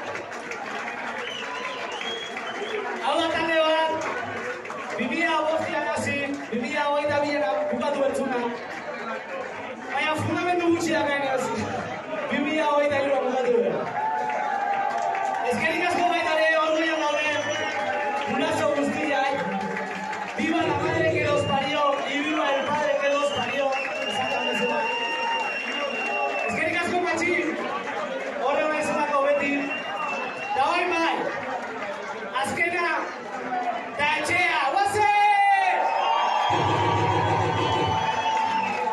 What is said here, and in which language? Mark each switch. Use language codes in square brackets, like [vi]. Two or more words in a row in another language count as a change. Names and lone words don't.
[eu] Hau da talde bat, 2005an hasi, 2022an bukatu bertzuna. Baina fundamentu gutxiak gain hasi, 2023an bukatu behar. Eskerrik asko baita ere orgoian daude, guraso guztiak, [es] viva la madre que los parió y viva el padre que los parió. [eu] Esaten bezala. Eskerrik asko Patxi, horre bezalako beti. Da bai bai, azkena, da etxea, guazen!